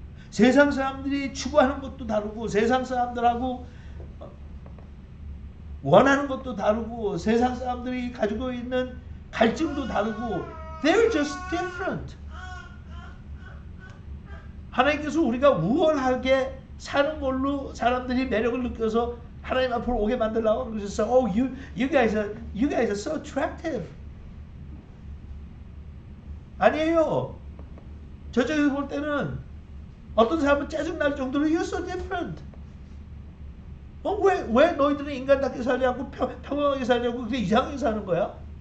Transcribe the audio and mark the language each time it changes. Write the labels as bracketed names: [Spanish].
[Korean] 세상 사람들이 추구하는 것도 다르고 세상 사람들하고 원하는 것도 다르고 세상 사람들이 가지고 있는 갈증도 다르고 [English] they're just different. [Korean] 하나님께서 우리가 우월하게 사는 걸로 사람들이 매력을 느껴서 하나님 앞으로 오게 만들라고 그러셨어. [English] Oh, you guys are so attractive. [Korean] 아니에요. 저쪽에서 볼 때는 어떤 사람은 짜증날 정도로 [English] you're so different. [Korean] 왜 너희들은 인간답게 살지 않고 평범하게 살려고 그렇게 이상하게 사는 거야?